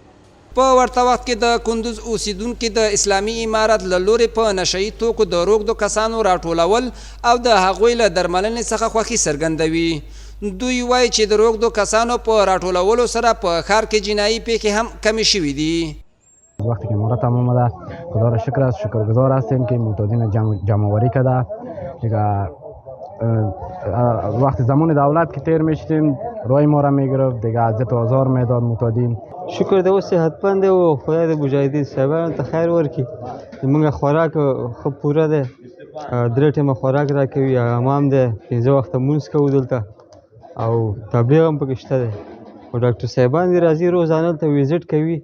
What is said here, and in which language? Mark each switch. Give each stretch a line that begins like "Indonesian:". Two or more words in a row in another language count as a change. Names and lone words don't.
Pashto: په ورته وخت کې د کندوز اوسیدونکي د اسلامي امارت له لورې په نشئی توکو د روږدو کسانو راټولول او د هغوی له درملنې څخه خوښي څرګندوي. دوی وایي چې د روږدو کسانو په راټولولو سره په ښار کې جنایي پیښې هم کمې شوي دي.
Persian: وقتی که امارات تمام آمده خدا را شکر است، شکرگزار هستیم که معتادین جمع‌آوری کرده. دیگه وقتی زمان دولت که تیر میشدیم رای ما را میگرفت، دیگه اذیت و آزار میداد معتادین.
Pashto: شکر ده او صحتمند و خدای د مجاهدین صاحبانو ته خیر ورکړي. موږ خوراک ښه پوره ده، 3 ټیمه خوراک راکوي، حمام ده، 15 وخته لمونځ کوو دلته او تبلیغ هم پکې شته ده او ډاکټر صاحبان دې راځي روزانه دلته ویزټ کوي.